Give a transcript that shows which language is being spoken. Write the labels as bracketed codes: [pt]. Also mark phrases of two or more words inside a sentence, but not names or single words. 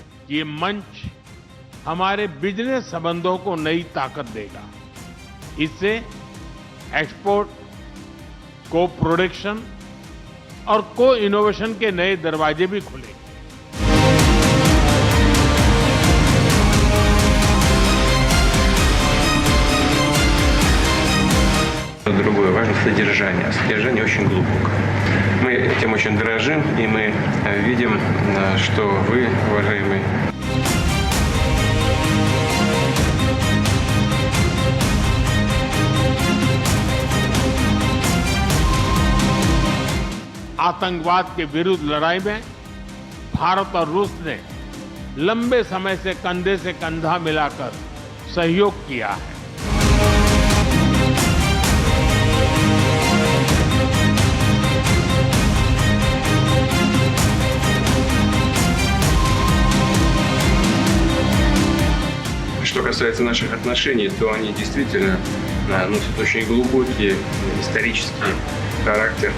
[hi] ये मंच हमारे बिजनेस संबंधों को नई ताकत देगा। इससे [en] export, co production [hi] और [en] co innovation [hi] के नए दरवाजे भी खुलेंगे। [ru] Другое важно содержание. А содержание очень глубокое. Мы этим очень дорожим, и мы видим, что вы, уважаемые [hi] आतंकवाद के विरुद्ध लड़ाई में भारत और रूस ने लंबे समय से कंधे से कंधा मिलाकर सहयोग किया है। [ru] Что касается наших отношений, то они действительно носят очень глубокий исторический характер.